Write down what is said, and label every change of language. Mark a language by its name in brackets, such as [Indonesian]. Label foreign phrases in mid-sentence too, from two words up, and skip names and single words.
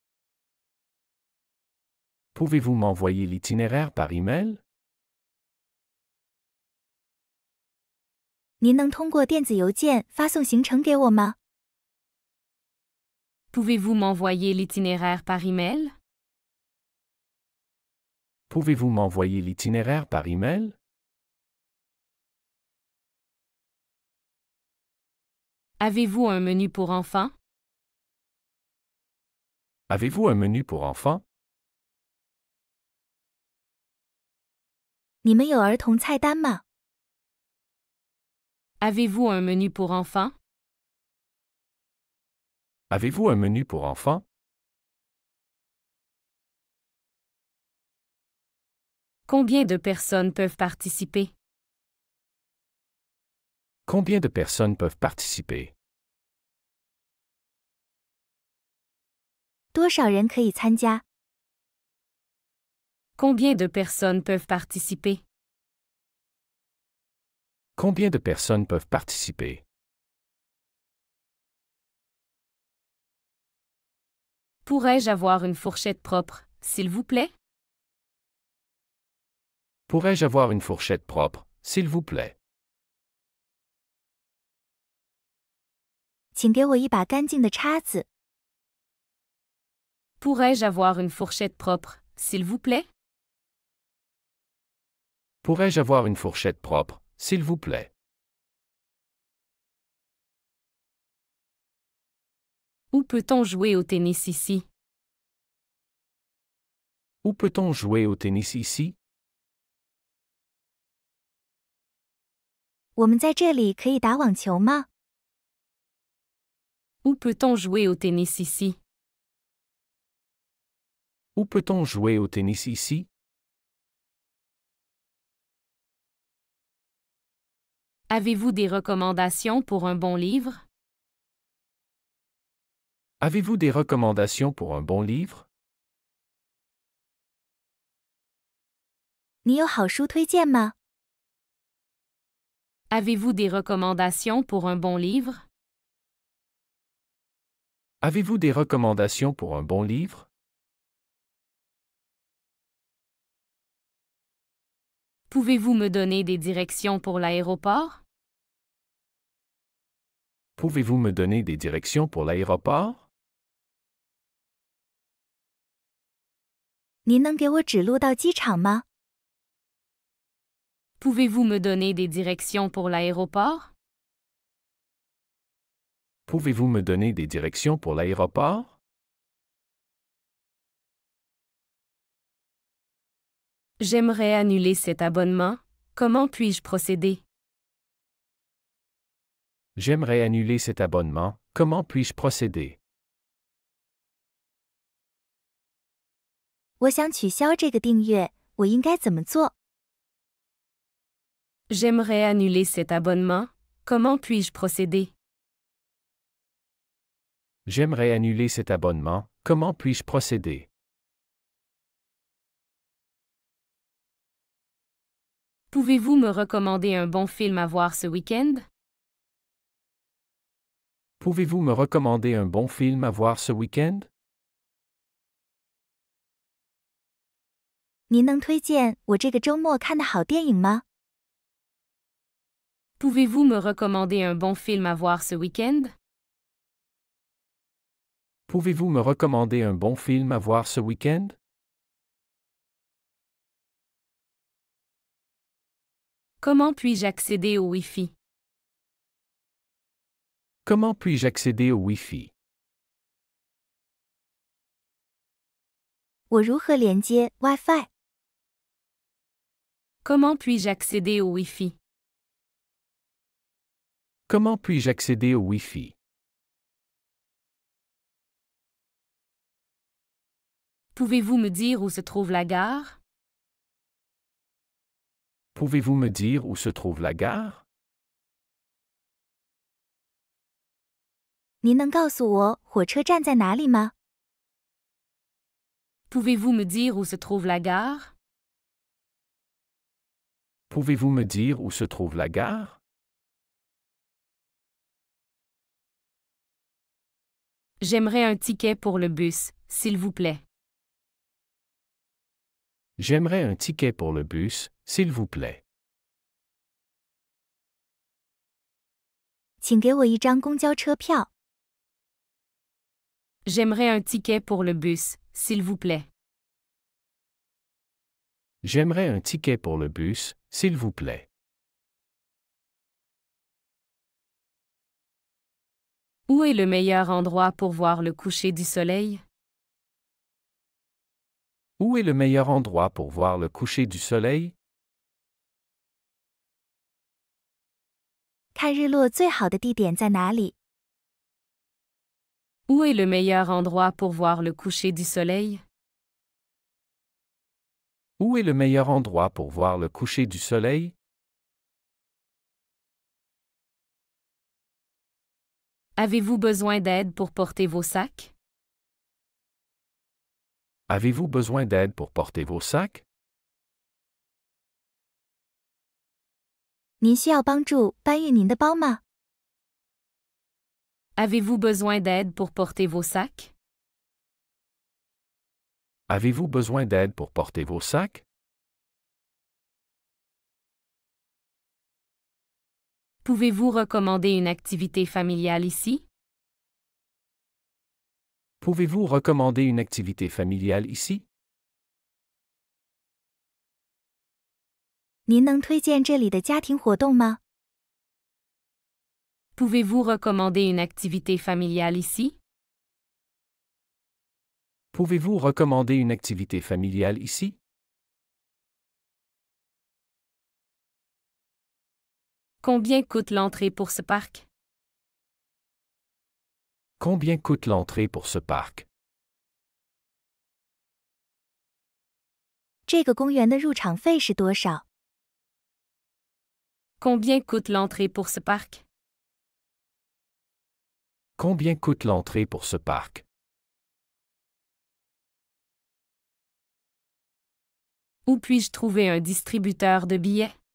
[French] Pouvez-vous m'envoyer l'itinéraire par email? [Chinese] 您能通过电子邮件发送行程给我吗？ [French] Pouvez-vous m'envoyer l'itinéraire par email? Pouvez-vous m'envoyer l'itinéraire par email? Avez-vous un menu pour enfants? Avez-vous un menu pour enfants? [Chinese] 你们有儿童菜单吗？ [French] Avez-vous un menu pour enfants? Avez-vous un menu pour enfants? Combien de personnes peuvent participer? Combien de personnes peuvent participer? [Chinese] 多少人可以参加？ [French] Combien de personnes peuvent participer? Combien de personnes peuvent participer? Pourrais-je avoir une fourchette propre, s'il vous plaît? Pourrais-je avoir une fourchette propre, s'il vous plaît? [Chinese] 请给我一把干净的叉子。 [French] Pourrais-je avoir une fourchette propre, s'il vous plaît? Pourrais-je avoir une fourchette propre, s'il vous plaît? Où peut-on jouer au tennis ici? Où peut-on jouer au tennis ici? [Chinese] 我们在这里可以打网球吗？ [French] Où peut-on jouer au tennis ici? Où peut-on jouer au tennis ici? Avez-vous des recommandations pour un bon livre? Avez-vous des recommandations pour un bon livre? [Chinese] 你有好书推荐吗？ [French] Avez-vous des recommandations pour un bon livre? Avez-vous des recommandations pour un bon livre? Pouvez-vous me donner des directions pour l'aéroport? Pouvez-vous me donner des directions pour l'aéroport? [Chinese] 您能给我指路到机场吗？ [French] Pouvez-vous me donner des directions pour l'aéroport? Pouvez-vous me donner des directions pour l'aéroport? J'aimerais annuler cet abonnement. Comment puis-je procéder? J'aimerais annuler cet abonnement. Comment puis-je procéder? [Chinese] 我想取消这个订阅，我应该怎么做？ [French] J'aimerais annuler cet abonnement. Comment puis-je procéder? J'aimerais annuler cet abonnement. Comment puis-je procéder? Pouvez-vous me recommander un bon film à voir ce week-end? Pouvez-vous me recommander un bon film à voir ce week-end? [Chinese] 您能推荐我这个周末看的好电影吗？ [French] Pouvez-vous me recommander un bon film à voir ce week-end? Pouvez-vous me recommander un bon film à voir ce week-end? Comment puis-je accéder au Wi-Fi? Comment puis-je accéder au Wi-Fi? [Chinese] 我如何连接 WiFi？ [French] Comment puis-je accéder au Wi-Fi? Comment puis-je accéder au Wi-Fi? Pouvez-vous me dire où se trouve la gare? Pouvez-vous me dire où se trouve la gare? [Chinese] 您能告诉我火车站在哪里吗？ [French] Pouvez-vous me dire où se trouve la gare? Pouvez-vous me dire où se trouve la gare? J'aimerais un ticket pour le bus, s'il vous plaît. J'aimerais un ticket pour le bus, s'il vous plaît. [Chinese] 请给我一张公交车票。 [French] J'aimerais un ticket pour le bus, s'il vous plaît. J'aimerais un ticket pour le bus, s'il vous plaît. Où est le meilleur endroit pour voir le coucher du soleil? Où est le meilleur endroit pour voir le coucher du soleil? [Chinese] 看日落最好的地点在哪里？ [French] Où est le meilleur endroit pour voir le coucher du soleil? Où est le meilleur endroit pour voir le coucher du soleil? Avez-vous besoin d'aide pour porter vos sacs? Avez-vous besoin d'aide pour porter vos sacs? [Chinese] 您需要帮助搬运您的包吗？ [French] Avez-vous besoin d'aide pour porter vos sacs? Avez-vous besoin d'aide pour porter vos sacs? Pouvez-vous recommander une activité familiale ici? Pouvez-vous recommander une activité familiale ici? [Chinese] 您能推荐这里的家庭活动吗？ [French] Pouvez-vous recommander une activité familiale ici? Pouvez-vous recommander une activité familiale ici? Combien coûte l'entrée pour ce parc? Combien coûte l'entrée pour ce parc? [Chinese] 这个公园的入场费是多少？ [French] Combien coûte l'entrée pour ce parc? Combien coûte l'entrée pour ce parc? Où puis-je trouver un distributeur de billets?